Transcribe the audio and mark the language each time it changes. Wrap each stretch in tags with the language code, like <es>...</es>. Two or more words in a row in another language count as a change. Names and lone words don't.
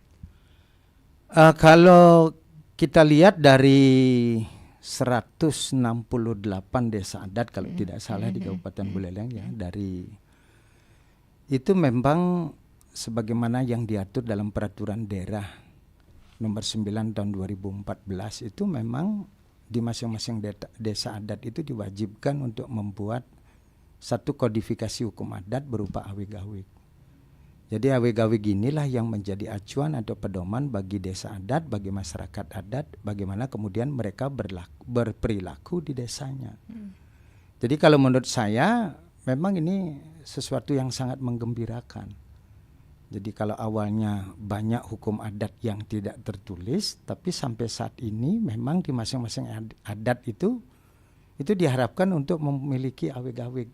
<id>Kalau kita lihat dari 168 desa adat kalau tidak salah di Kabupaten Buleleng ya, dari itu memang sebagaimana yang diatur dalam peraturan daerah nomor 9 tahun 2014 itu memang di masing-masing desa adat itu diwajibkan untuk membuat satu kodifikasi hukum adat berupa awig-awig. Jadi awig-awig inilah yang menjadi acuan atau pedoman bagi desa adat, bagi masyarakat adat, bagaimana kemudian mereka berperilaku di desanya. Jadi kalau menurut saya memang ini sesuatu yang sangat menggembirakan. Jadi kalau awalnya banyak hukum adat yang tidak tertulis, tapi sampai saat ini memang di masing-masing adat itu diharapkan untuk memiliki awig-awig.</id>